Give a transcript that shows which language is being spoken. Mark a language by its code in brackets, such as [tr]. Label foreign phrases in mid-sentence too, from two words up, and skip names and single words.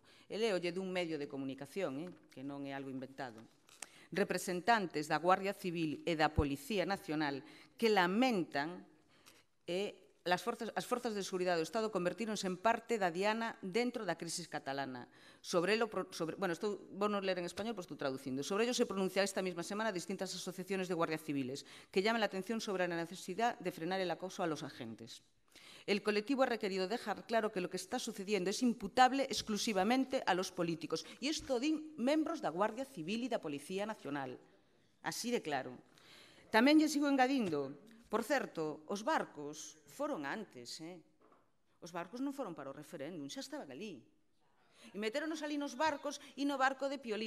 [gl] E leolle dun medio de comunicación, que non é algo inventado. Representantes da Guardia Civil e da Policía Nacional que lamentan as forzas de seguridade do Estado convertíronse en parte da diana dentro da crisis catalana. Vou non ler en español, pois estou traducindo. [es] Sobre ello se pronunciará esta misma semana distintas asociaciones de guardias civiles que llaman la atención sobre la necesidad de frenar el acoso a los agentes. El colectivo ha requerido dejar claro que lo que está sucediendo es imputable exclusivamente a los políticos. [gl] E isto din membros da Guardia Civil e da Policía Nacional. Así de claro. Tamén lle sigo engadindo. Por certo, os barcos foron antes, Os barcos non foron para o referéndum, xa estaban ali. E meteronos ali nos barcos e no barco de Piolín.